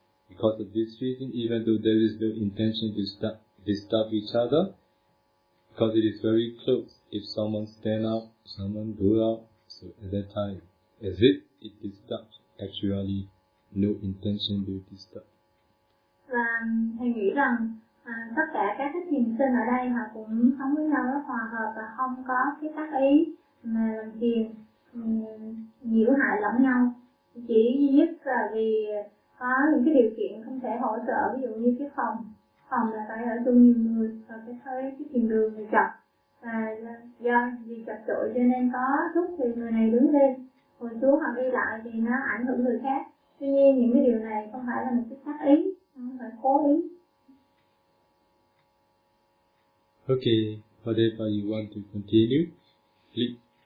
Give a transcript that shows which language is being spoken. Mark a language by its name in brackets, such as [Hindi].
[English] Because of this reason, even though there is no intention to disturb each other, because it is very close. If someone stand up, someone go out, so at that time, as if it disturbs, actually no intention to disturb. [Vietnamese] Và thầy nghĩ rằng tất cả các cái thiền sinh ở đây họ cũng sống với nhau rất hòa hợp và không có cái tác ý mà làm phiền nhiễu hại lẫn nhau. Chỉ duy nhất là vì có những cái điều kiện không thể hỗ trợ, ví dụ như cái phòng là phải ở chung nhiều người và cái thấy cái thiền đường thì chật, và do vì chật chội cho nên có lúc thì người này đứng lên ngồi xuống hoặc đi lại thì nó ảnh hưởng người khác. Tuy nhiên những cái điều này không phải là một cái tác ý, không phải cố ý. [English] Okay, whatever you want to continue, please.